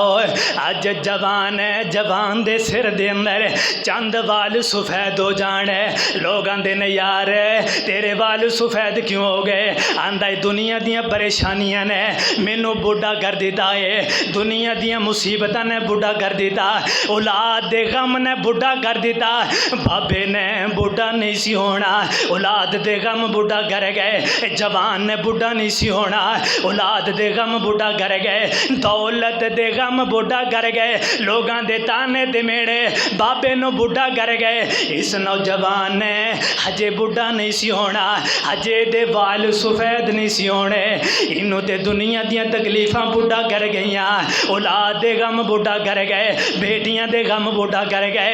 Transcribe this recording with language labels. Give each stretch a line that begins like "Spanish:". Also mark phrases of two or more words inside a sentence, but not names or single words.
Punjabi: اج جوان ہے، جوان دے سر دے اندر چند وال سفید ہو جانے، لوگ آندے نے یار تیرے وال سفید کیوں ہو گئے? آندا دنیا دیاں پریشانیاں نے مینوں بڈھا کر دتا ہے، دنیا دیاں مصیبتاں نے بڈھا کر دتا، اولاد دے غم نے بڈھا کر دتا. بابے نے بڈھا نہیں سی ہونا, औलाद دے غم بڑھا کر گئے، جوان نے بڑھا نہیں سی ہونا، اولاد دے غم بڑھا کر گئے، دولت دے غم بڑھا کر گئے، لوگاں دے تانے دے میڑے بابے نو بڑھا کر گئے۔ اس نوجوان نے ہجے بڑھا نہیں سی ہونا، ہجے دے وال سفید نہیں سی ہونے، انہوں تے دنیا دیاں تکلیفاں بڑھا کر گئیاں، اولاد دے غم بڑھا کر گئے، بیٹیاں دے غم بڑھا کر گئے۔